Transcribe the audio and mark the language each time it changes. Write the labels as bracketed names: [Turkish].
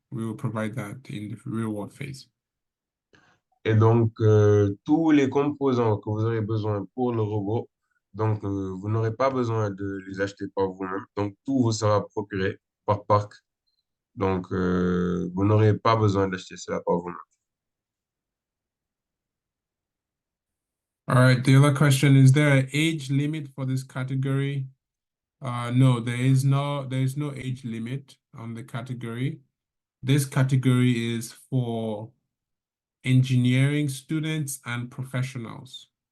[English] We will provide that in the real world phase. [French] Et donc, tous les composants que vous aurez besoin pour le robot, donc vous n'aurez pas besoin de les acheter par vous-même. Donc, tout vous sera procuré par PARC. Donc, vous n'aurez pas besoin d'acheter cela par vous-même. [English] All right, the other question, is there an age limit for this category? No, there is no age limit on the category. This category is for engineering students and professionals.